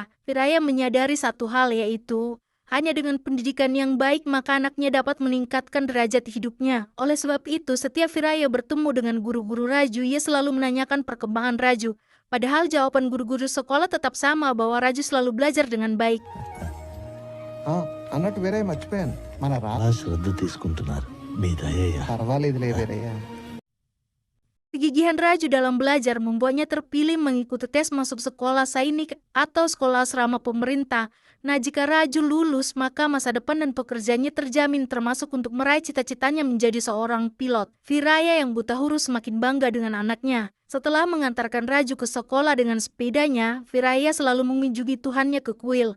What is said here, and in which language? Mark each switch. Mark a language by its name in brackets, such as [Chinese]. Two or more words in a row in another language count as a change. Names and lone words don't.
[Indonesian] Viraya menyadari satu hal, yaitu hanya dengan pendidikan yang baik maka anaknya dapat meningkatkan derajat hidupnya. Oleh sebab itu, setiap Viraya bertemu dengan guru-guru Raju, ia selalu menanyakan perkembangan Raju. Padahal jawaban guru-guru sekolah tetap sama, bahwa Raju selalu belajar dengan baik. [Telugu] అన్నట్టు వేరే మర్చిపోయాను మన చాలా శ్రద్ధ తీసుకుంటున్నారు మీ దయయ్యా పర్వాలేదులే వేరయ్యా [Indonesian] Kegigihan Raju dalam belajar membuatnya terpilih mengikuti tes masuk sekolah sainik atau sekolah asrama pemerintah. Nah, jika Raju lulus, maka masa depan dan pekerjaannya terjamin, termasuk untuk meraih cita-citanya menjadi seorang pilot. Viraya yang buta huruf semakin bangga dengan anaknya. Setelah mengantarkan Raju ke sekolah dengan sepedanya, Viraya selalu mengunjungi Tuhannya ke kuil.